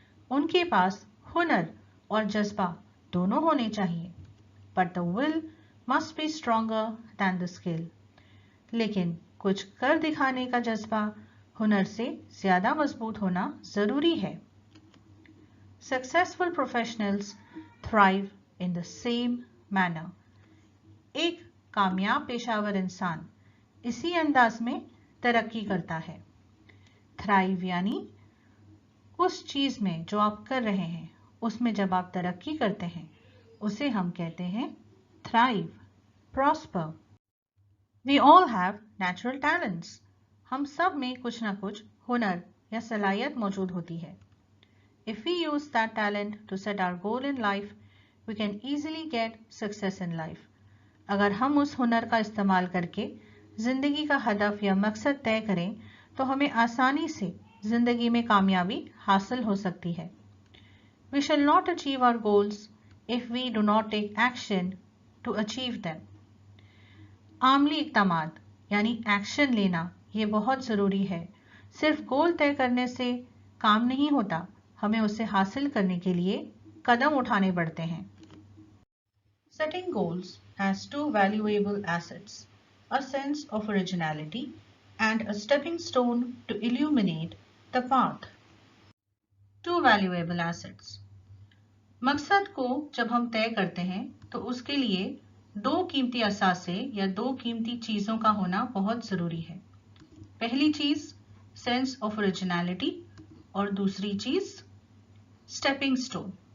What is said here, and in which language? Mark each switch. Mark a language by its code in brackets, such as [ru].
[hi] उनके पास हुनर और जज्बा दोनों होने चाहिए, [en] But the will must be stronger than the skill. [hi] लेकिन कुछ कर दिखाने का जज्बा हुनर से ज्यादा मजबूत होना जरूरी है। [en] Successful professionals thrive in the same manner. [hi] एक कामयाब पेशावर इंसान इसी अंदाज में तरक्की करता है। थ्राइव यानी उस चीज में जो आप कर रहे हैं, उसमें जब आप तरक्की करते हैं उसे हम कहते हैं thrive, prosper. [en] We all have natural talents. [hi] हम सब में कुछ ना कुछ हुनर या सलाहियत मौजूद होती है। [en] If we use that talent to set our goal in life, we can easily get success in life. [hi] अगर हम उस हुनर का इस्तेमाल करके जिंदगी का हदफ या मकसद तय करें तो हमें आसानी से जिंदगी में कामयाबी हासिल हो सकती है। [en] We shall not achieve our goals if we do not take action to achieve them. [hi] आमली इक़दामात यानी एक्शन लेना ये बहुत ज़रूरी है। सिर्फ गोल तय करने से काम नहीं होता, हमें उसे हासिल करने के लिए कदम उठाने पड़ते हैं। [en] Setting goals has two valuable assets, a sense of originality and a stepping stone to illuminate the path. Two valuable assets. [hi] मकसद को जब हम तय करते हैं तो उसके लिए दो कीमती असासे या दो कीमती चीजों का होना बहुत जरूरी है। पहली चीज सेंस ऑफ ओरिजिनलिटी और दूसरी चीज स्टेपिंग स्टोन।